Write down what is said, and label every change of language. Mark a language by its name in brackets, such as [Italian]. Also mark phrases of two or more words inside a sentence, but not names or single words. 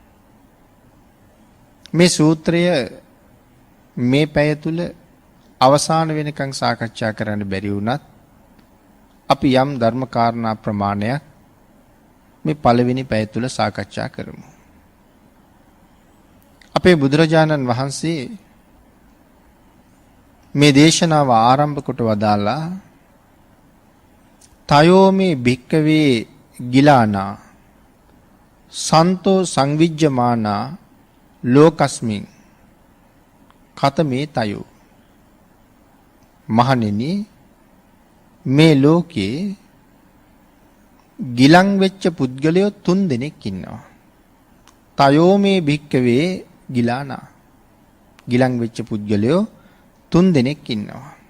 [Sinhala] මේ සූත්‍රය මේ පැය තුල අවසාන වෙනකන් සාකච්ඡා කරන්න බැරි වුණත් අපි යම් ධර්ම කාරණා ප්‍රමාණයක් මේ පළවෙනි පැය තුල සාකච්ඡා කරමු. අපේ බුදුරජාණන් වහන්සේ මේ දේශනාව ආරම්භ කොට වදාලා [Pali] තයෝ මේ භික්කවේ ගිලානා සන්තෝ සංවිජ්ජමානා ලෝකස්මින් කතමේ තයෝ. [Sinhala] මහණෙනි, මේ ලෝකේ ගිලන් වෙච්ච පුද්ගලයෝ 3 දෙනෙක් ඉන්නවා. [Pali] තයෝ මේ භික්කවේ ගිලානා. [Sinhala] ගිලන් වෙච්ච පුද්ගලයෝ 3 දෙනෙක් ඉන්නවා.